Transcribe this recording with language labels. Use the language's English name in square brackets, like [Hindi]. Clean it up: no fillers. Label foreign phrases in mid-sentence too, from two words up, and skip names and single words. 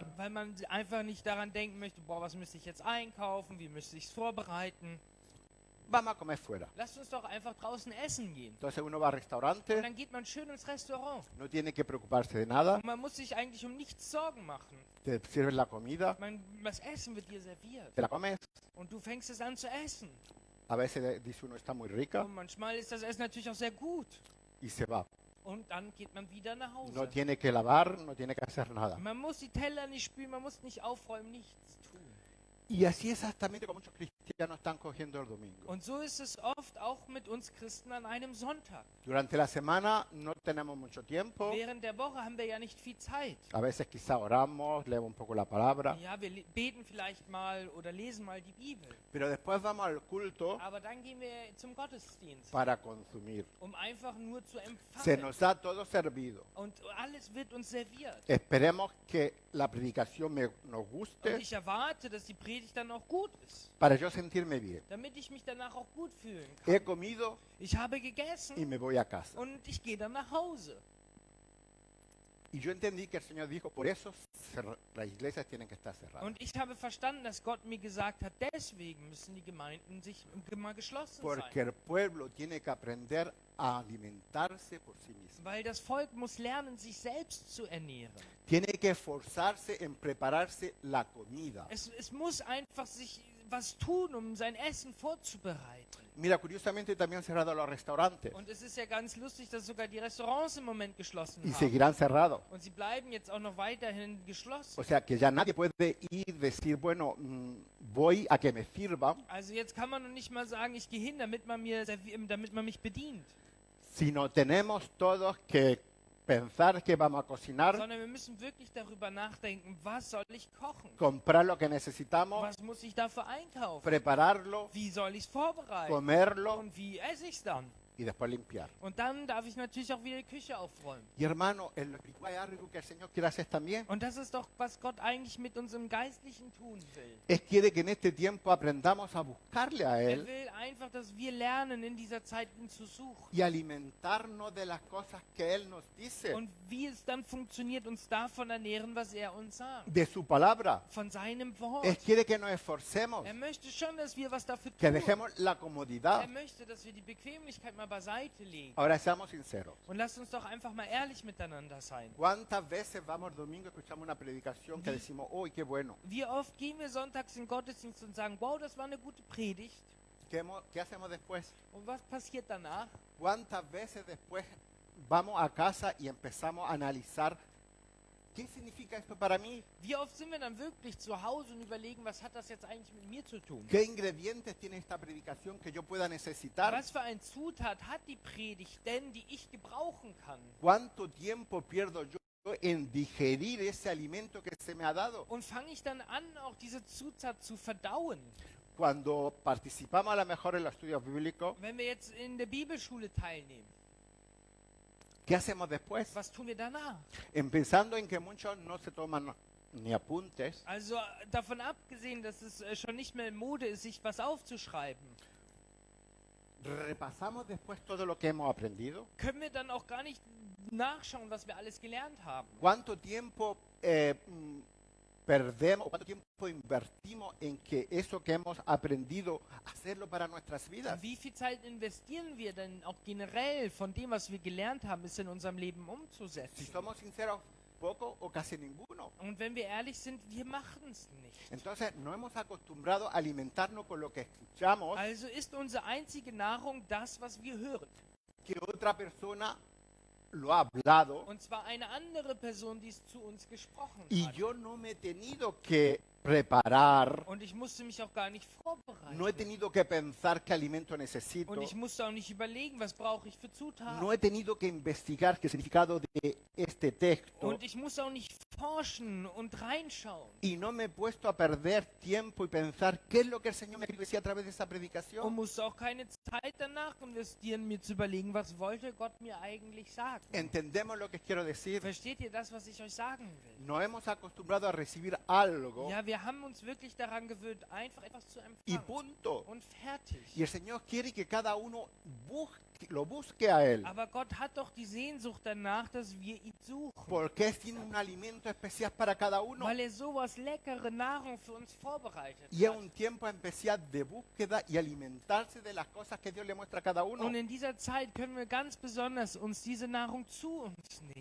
[German] Weil man einfach nicht daran denken möchte, boah, was müsste ich jetzt einkaufen, wie müsste ich es vorbereiten. [Spanish] Vamos a comer fuera. [German] Lasst uns doch einfach draußen essen gehen. [Spanish] Entonces uno va al [German] Und [Spanish] restaurante, [German] dann geht man schön ins Restaurant. [Spanish] no tiene que preocuparse de nada, [German] Und man muss sich eigentlich um nichts Sorgen machen. [Spanish] te sirven la comida, [German] Das Essen wird dir serviert. [Spanish] te la comes. [German] Und du fängst es an zu essen. [Spanish] A veces dice uno está muy rica [German] Und manchmal ist das Essen natürlich auch sehr gut. [Spanish] y se va. [German] Und dann geht man wieder nach [Spanish] No [German] Hause. [Spanish] tiene que lavar, no tiene que hacer nada. [German] Man muss die Teller nicht spülen, man muss nicht aufräumen, nichts tun. [Spanish] Y así exactamente como muchos cristianos están cogiendo el domingo. [German] Und so ist es oft auch mit uns Christen an einem Sonntag. [Spanish] Durante la semana no tenemos mucho tiempo. [German] Während der Woche haben wir ja nicht viel Zeit. [Spanish] A veces quizá oramos, leemos un poco la palabra, [German] Ja, wir beten vielleicht mal oder lesen mal die Bibel. [Spanish] pero después vamos al culto [German] Aber dann gehen wir zum Gottesdienst, [Spanish] para consumir. [German] um einfach nur zu [Spanish] Se [German] empfangen. [Spanish] nos da todo servido. [German] Und alles wird uns serviert. [Spanish] Esperemos que la predicación nos [German] Und [Spanish] guste [German] ich erwarte, dass die Predigt dann auch gut ist, [Spanish] para yo sentirme bien. [German] damit ich mich danach auch gut fühlen kann. [Spanish] He comido [German] Ich habe [Spanish] y [German] gegessen [Spanish] me voy a casa. [German] und ich gehe dann nach Hause. [Spanish] Y yo entendí que el Señor dijo, por eso las iglesias tienen que estar cerradas. [German] Und ich habe verstanden, dass Gott mir gesagt hat, deswegen müssen die Gemeinden sich immer geschlossen [Spanish] Porque [German] sein. [Spanish] el pueblo tiene que aprender a alimentarse por sí mismo. [German] Weil das Volk muss lernen, sich selbst zu ernähren. [Spanish] Tiene que esforzarse en prepararse la comida. [German] Es muss einfach sich was tun, um sein Essen vorzubereiten. [Spanish] Mira, curiosamente también han cerrado los restaurantes [German] Und es ist ja ganz lustig, dass sogar die Restaurants im Moment geschlossen [Spanish] y [German] haben. [Spanish] seguirán cerrados. [German] Und sie bleiben jetzt auch noch weiterhin geschlossen. [Spanish] O sea que ya nadie puede ir y decir, bueno, voy a que me sirvan, [German] Also jetzt kann man noch nicht mal sagen, ich gehe hin, damit man mich bedient. [Spanish] sino tenemos todos que pensar que vamos a cocinar, [German] Sondern wir müssen wirklich darüber nachdenken, was soll ich kochen? [Spanish] comprar lo que necesitamos, [German] Was muss ich dafür einkaufen? [Spanish] prepararlo, [German] Wie soll ich es vorbereiten? [Spanish] comerlo [German] Und wie esse ich es dann? [Spanish] y después limpiar. [German] Und dann darf ich natürlich auch wieder die Küche aufräumen. [Spanish] Y hermano, en lo espiritual hay algo que el Señor quiere hacer también. [German] Und das ist doch, was Gott eigentlich mit uns im Geistlichen tun will. [Spanish] Él quiere que en este tiempo aprendamos a buscarle a [German] Er [Spanish] Él [German] will einfach, dass wir lernen, in dieser Zeit ihn zu suchen. [Spanish] y alimentarnos de las cosas que Él nos dice, [German] Und wie es dann funktioniert, uns davon ernähren, was er uns sagt. [Spanish] de su palabra. [German] Von seinem Wort. [Spanish] Él quiere que nos esforcemos, [German] Er möchte schon, dass wir was dafür [Spanish] que [German] tun. [Spanish] dejemos la comodidad. [German] Er möchte, dass wir die Bequemlichkeit mal beiseite legen. [Spanish] Ahora seamos sinceros. [German] Und lasst uns doch einfach mal ehrlich miteinander sein. [Spanish] ¿Cuántas veces vamos domingo y escuchamos una predicación que decimos, ¡uy, qué bueno! [German] Wie oft gehen wir sonntags in den Gottesdienst und sagen, wow, das war eine gute Predigt. [Spanish] ¿Qué hacemos después? [German] Und was passiert danach? [Spanish] ¿Cuántas veces después vamos a casa y empezamos a analizar qué significa esto para mí? [German] Wie oft sind wir dann wirklich zu Hause und überlegen, was hat das jetzt eigentlich mit mir zu tun? [Spanish] ¿Qué ingredientes tiene esta predicación que yo pueda necesitar? [German] Was für ein Zutat hat die Predigt denn, die ich gebrauchen kann? [Spanish] ¿Cuánto tiempo pierdo yo en digerir ese alimento que se me ha dado? [German] Und fange ich dann an, auch diese Zutat zu verdauen? [Spanish] Cuando participamos a lo mejor en los estudios bíblicos, [German] Wenn wir jetzt in der Bibelschule teilnehmen, [Spanish] ¿qué hacemos después? [German] was tun wir danach? [Spanish] Pensando en que muchos no se toman ni apuntes, [German] Also davon abgesehen, dass es schon nicht mehr in Mode ist, sich was aufzuschreiben, [Spanish] repasamos después todo lo que hemos aprendido. [German] können wir dann auch gar nicht nachschauen, was wir alles gelernt haben. [Spanish] ¿Cuánto tiempo perdemos, cuánto tiempo invertimos en que eso que hemos aprendido, hacerlo para nuestras vidas? [German] Wie viel Zeit investieren wir denn auch generell von dem, was wir gelernt haben, es in unserem Leben [Spanish] Si [German] umzusetzen? [Spanish] somos sinceros, poco o casi ninguno. [German] Und wenn wir ehrlich sind, wir machen es nicht. [Spanish] Entonces, no hemos acostumbrado a alimentarnos con lo que escuchamos, [German] Also ist unsere einzige Nahrung das, was wir hören. [Spanish] que otra persona lo ha hablado, [German] Und zwar eine andere Person, die es zu uns gesprochen [Spanish] y [German] hat. [Spanish] yo no me he tenido que preparar, [German] Und ich musste mich auch gar nicht vorbereiten. [Spanish] no he tenido que pensar qué alimento necesito, [German] Und ich musste auch nicht überlegen, was brauche ich für Zutaten. [Spanish] no he tenido que investigar qué significado de este texto, [German] Und ich musste auch nicht forschen und reinschauen. [Spanish] y no me he puesto a perder tiempo y pensar qué es lo que el Señor me quiere decir a través de esa [German] Und [Spanish] predicación. [German] musste auch keine Zeit danach investieren, mir zu überlegen, was wollte Gott mir eigentlich sagen. [Spanish] Entendemos lo que quiero decir. [German] Versteht ihr das, was ich euch sagen will? [Spanish] Nos hemos acostumbrado a recibir algo [German] Ja, wir haben uns wirklich daran gewöhnt, einfach etwas zu [Spanish] y [German] empfangen. [Spanish] punto. [German] Und fertig. [Spanish] Y el Señor quiere que cada uno lo busque a Él, [German] Aber Gott hat doch die Sehnsucht danach, dass wir ihn suchen. [Spanish] porque Él tiene un alimento especial para cada uno. [German] Weil er sowas leckere Nahrung für uns vorbereitet [Spanish] Y es [German] hat. [Spanish] un tiempo especial de búsqueda y alimentarse de las cosas que Dios le muestra a cada uno. [German] Und in dieser Zeit können wir ganz besonders uns diese Nahrung zu uns nehmen.